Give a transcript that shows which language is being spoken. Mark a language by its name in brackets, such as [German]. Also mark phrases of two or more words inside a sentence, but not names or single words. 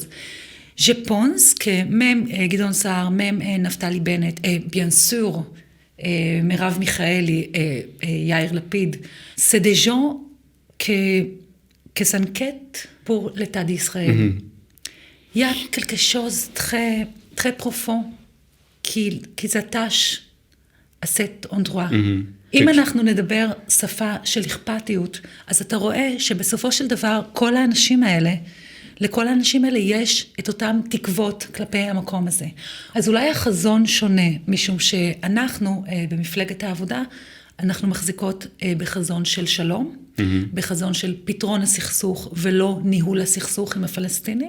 [French] Je pense que même Gideon Sa'ar, même Naftali Bennett, et bien sûr, Merav Michaeli et Yair Lapid, c'est des gens qui s'inquiètent pour l'État d'Israël. Il y a quelque chose de très, très profond qu'ils attachent à cet endroit. [Hebrew] אם אנחנו נדבר שפה של אכפתיות, אז אתה רואה שבסופו של דבר כל האנשים האלה, לכל האנשים האלה יש את אותם תקוות כלפי המקום הזה. אז אולי החזון שונה, משום שאנחנו במפלגת העבודה, אנחנו מחזיקות בחזון של שלום, בחזון של פתרון הסכסוך ולא ניהול הסכסוך עם הפלסטינים.